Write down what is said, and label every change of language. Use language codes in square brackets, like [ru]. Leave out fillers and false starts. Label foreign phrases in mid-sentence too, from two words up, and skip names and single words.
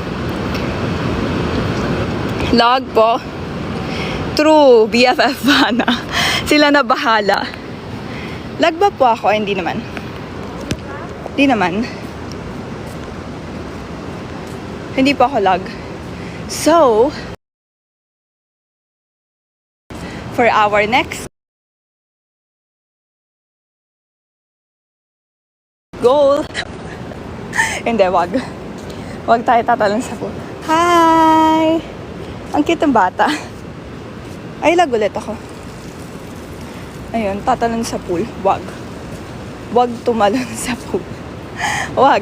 [tl] Log po. True. BFF ba na? Sila na bahala. Lag ba po ako? Hindi naman. Hindi naman. Hindi pa ako lag. [en] So, for our next goal. [tl] Hindi, wag. Wag tayo tatalon sa pool. Hi! Ang cute ng bata. Ay, lag ulit ako. Ayun, tatalon sa pool. Wag. Wag tumalon sa pool. Wag.